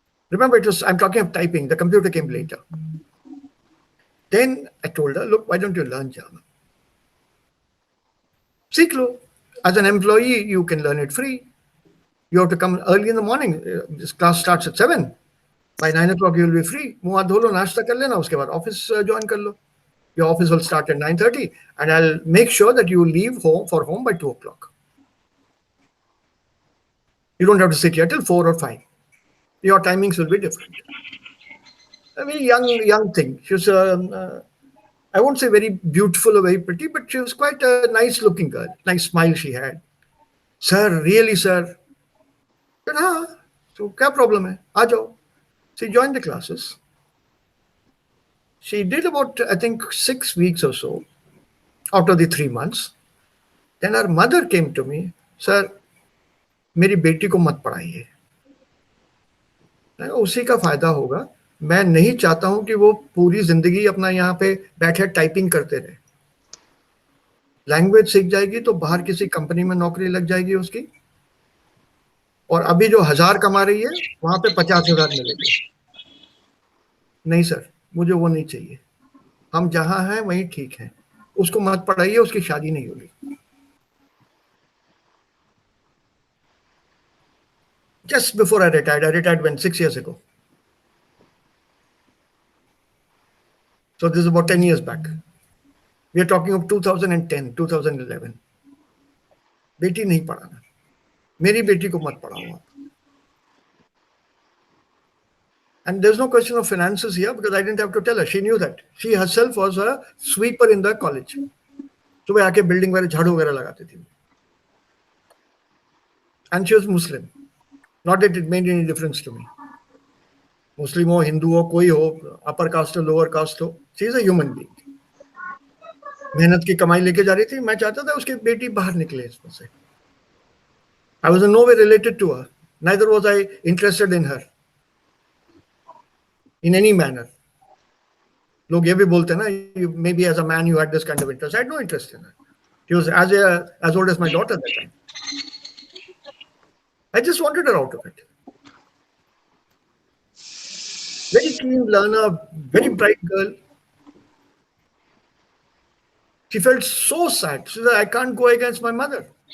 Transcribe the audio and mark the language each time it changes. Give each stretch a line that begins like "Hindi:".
English: Remember, I'm talking of typing. The computer came later. Then I told her, look, why don't you learn German? Siklo. As an employee, you can learn it free. You have to come early in the morning. This class starts at 7. By 9 o'clock, you will be free.
Hindi: मुँह हाथ धो लो, नाश्ता कर लेना, उसके बाद office join कर लो.
English: Your office will start at 9:30, and I'll make sure that you leave home by 2 o'clock. You don't have to sit here till 4 or 5. Your timings will be different. A very young thing. She was, I won't say very beautiful or very pretty, but she was quite a nice looking girl. Nice smile she had. Sir, really, sir? I said,
Hindi: हाँ, तो क्या problem है? आ जाओ.
English: She joined the classes. She did about, I think, 6 weeks or so out of the 3 months. Then her mother came to me, sir,
Hindi: मेरी बेटी को मत पढ़ाइए. उसी का फायदा होगा. मैं नहीं चाहता हूं कि वो पूरी जिंदगी अपना यहाँ पे बैठे टाइपिंग करते रहे. लैंग्वेज सीख जाएगी तो बाहर किसी कंपनी में नौकरी लग जाएगी उसकी, और अभी जो 1000 कमा रही है वहां पे 50,000 मिलेगी. नहीं सर, मुझे वो नहीं चाहिए. हम जहां हैं वहीं ठीक है. उसको मत पढ़ाइए, उसकी शादी नहीं होगी.
English: Just before I retired when 6 years ago. So this is about 10 years back. We are talking of 2010, 2011.
Hindi: बेटी नहीं पढ़ाना. मेरी बेटी को मत पढ़ाओ आप.
English: And there's no question of finances here because I didn't have to tell her. She knew that. She herself was a sweeper in the college.
Hindi: सुबह आके बिल्डिंग वगैरह झाड़ू वगैरह लगाती थी.
English: And she was Muslim. Not that it made any difference to me.
Hindi: Muslim हो, हिंदू हो, कोई हो, अपर कास्ट हो, लोअर कास्ट हो,
English: She is a human being.
Hindi: मेहनत की कमाई लेके जा रही थी. मैं चाहता था उसकी बेटी बाहर निकले इसमें से.
English: I was in no way related to her. Neither was I interested in her in any manner.
Hindi: लोग ये भी बोलते हैं ना,
English: maybe as a man you had this kind of interest. I had no interest in her. She was as old as my daughter at that time. I just wanted her out of it. Very keen learner, very bright girl. She felt so sad. She said, I can't go against my mother.